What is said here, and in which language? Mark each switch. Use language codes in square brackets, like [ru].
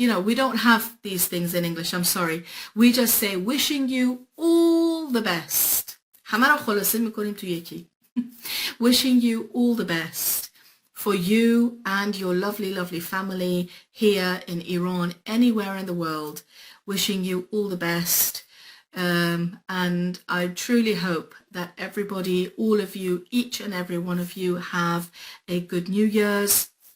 [en] You know, we don't have these things in English. I'm sorry. We just say wishing you all the best. [fa] همه را خلاصه میکنیم تو یکی. [en] Wishing you all the best for you and your lovely, lovely family here in Iran, anywhere in the world. Wishing you all the best. And I truly hope that everybody, all of you, each and every one of you have a good New Year's.